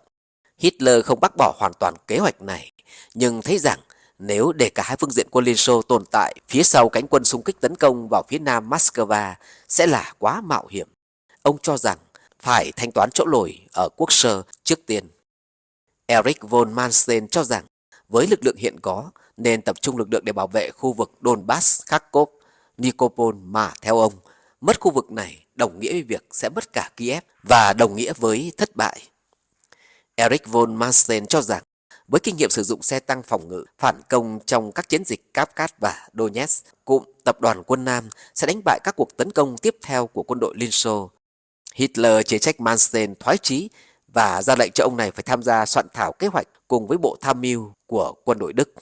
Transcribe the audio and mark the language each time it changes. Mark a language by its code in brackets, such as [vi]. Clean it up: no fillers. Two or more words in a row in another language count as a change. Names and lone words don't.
[vi] Hitler không bác bỏ hoàn toàn kế hoạch này, nhưng thấy rằng nếu để cả hai phương diện quân Liên Xô tồn tại phía sau cánh quân xung kích tấn công vào phía Nam Moscow sẽ là quá mạo hiểm. Ông cho rằng phải thanh toán chỗ lồi ở Quốc sơ trước tiên. Erich von Manstein cho rằng với lực lượng hiện có nên tập trung lực lượng để bảo vệ khu vực Donbass, Kharkov, Nikopol mà theo ông, mất khu vực này đồng nghĩa với việc sẽ mất cả Kiev và đồng nghĩa với thất bại. Erich von Manstein cho rằng với kinh nghiệm sử dụng xe tăng phòng ngự phản công trong các chiến dịch Kavkaz và Donetsk, cụm tập đoàn quân Nam sẽ đánh bại các cuộc tấn công tiếp theo của quân đội Liên Xô. Hitler chế trách Manstein thoái chí và ra lệnh cho ông này phải tham gia soạn thảo kế hoạch cùng với bộ tham mưu của quân đội Đức.